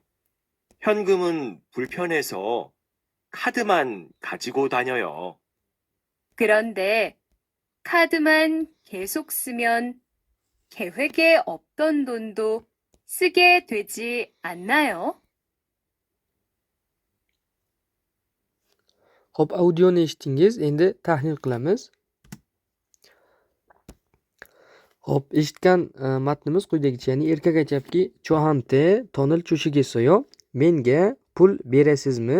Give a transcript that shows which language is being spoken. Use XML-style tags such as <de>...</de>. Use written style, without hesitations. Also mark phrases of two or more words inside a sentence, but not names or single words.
<ko>현금은 불편해서 카드만 가지고 다녀요. 그런데 카드만 계속 쓰면 계획에 없던 돈도 쓰게 되지 않나요?</ko> <uz>Xo'p, audioni eshitdingiz. Endi tahlil qilamiz. Xo'p, eshitgan matnimiz quyidagicha, ya'ni erkak aytayaptiki,</uz> <ko>"저한테 돈을 주시겠어요,</ko> <uz>menga pul berasizmi?</uz>